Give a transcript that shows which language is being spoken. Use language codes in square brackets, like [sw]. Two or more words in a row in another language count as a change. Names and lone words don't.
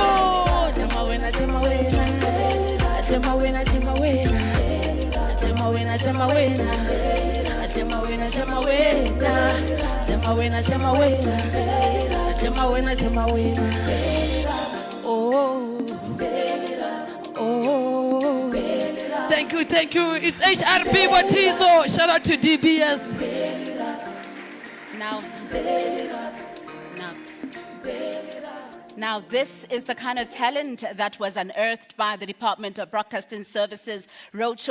[nso] Tema wena, tema wena. Tema wena, tema wena. Tema wena, tema wena. Tema wena, tema wena. Tema wena, tema wena. Tema wena, tema wena. Oh, oh. [en] Thank you. It's HRB Botizo. Shout out to DBS. Now, this is the kind of talent that was unearthed by the Department of Broadcasting Services Roadshow.